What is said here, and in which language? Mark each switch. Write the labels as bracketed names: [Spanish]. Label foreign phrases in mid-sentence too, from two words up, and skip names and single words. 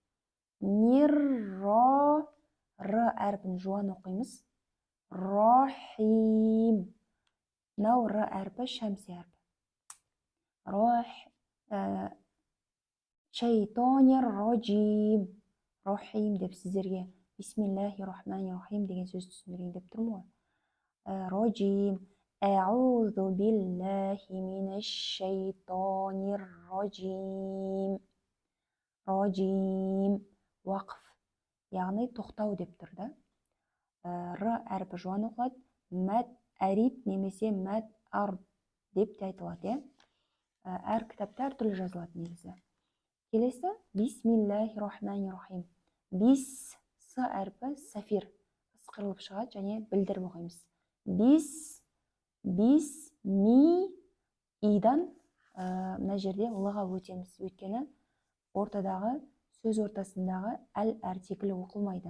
[Kazakh] Нирро. Р әрпін жуан оқимыз. Рохим. Мынау р әрпі шәмси әрпі. [Arabic] الشيطان الرجيم. [Kazakh] Рохим деп сіздерге [Arabic] بسم الله الرحمن الرحيم [Kazakh] деген сөз түсіндірейін деп тұрмын ғой. Роджим. [Arabic] أعوذ بالله من الشيطان الرجيم. [Kazakh] Роджим. Уақыф. Яғни тоқтау деп тұр да. Р әрпі жуан оқылады. Мәт әрит немесе мәт ар деп те айтылады. Әр кітапта әртүрлі жазылады негізі. Келесі [Arabic] بسم الله الرحمن الرحيم. [Kazakh] Бис с әрпі сафир ысқырылып шығады және білдіріп оқимыз. Бис ми. Идан мына жерде лыға өтеміз. Өйткені ортадағы сөз ортасындағы әл артиклі оқылмайды.